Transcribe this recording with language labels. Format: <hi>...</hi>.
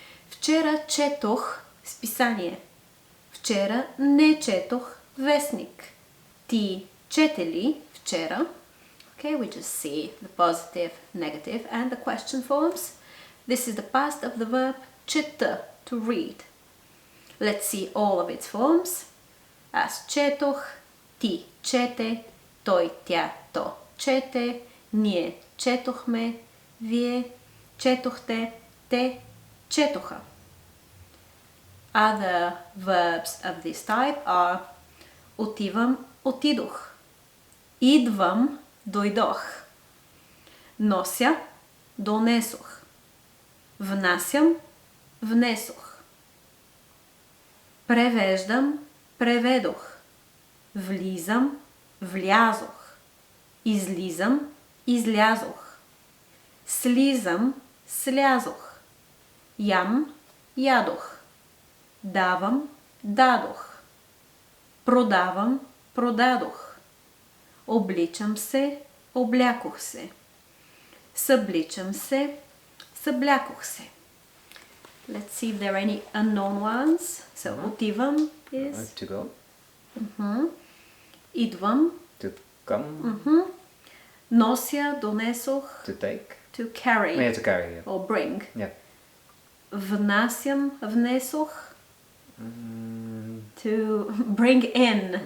<bg>Вчера четох списание. Вчера не четох вестник. Ти чете ли вчера?</bg> <en>Okay, we just see the positive, negative and the question forms. This is the past of the verb чета, to read. Let's see all of its forms.</en> <bg>Аз четох, ти чете, той, тя, то чете, ние четохме, вие четохте, те четоха.</bg> <en>Other verbs of this type are</en> <bg>отивам, отидох. Идвам, дойдох. Нося, донесох. Внасям, внесох. Превеждам, преведох. Влизам, влязох. Излизам, излязох. Слизам, слязох. Ям, ядох. Давам, дадох. Продавам, продадох. Обличам се, облякох се. Събличам се, съблякох се.</bg> <en>Let's see if there are any unknown ones. So, отивам is... To go.</en> <bg>Идвам.</bg> <en>To come.</en> <bg>Нося, донесох.</bg> <en>To take. To carry. Yeah, to carry. Yeah. Or bring. Yeah.</en> <bg>Внасям, внесох.</bg> <en>To bring in.</en>